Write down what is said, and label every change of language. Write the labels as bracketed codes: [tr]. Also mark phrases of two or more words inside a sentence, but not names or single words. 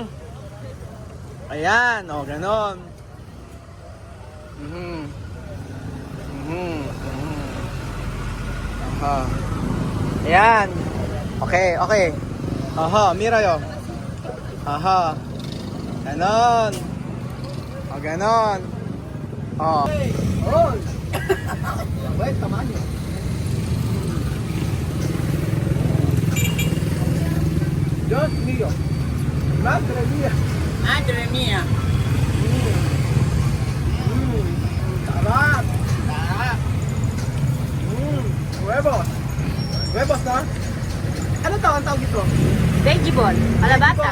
[tl] Ayan, ganon. Aha. Ayan. Okay. Aha, [es] mira yo. [tl] Aha. Ganon. Ganon. [es] Buen tamaño. Dios mío. Madre mía. Madre mía. [tl] Sarap. [es] Huevos. Huevos, no? [tl] Ano to? Ang tawag ito? [en] Vegetable. Alabata.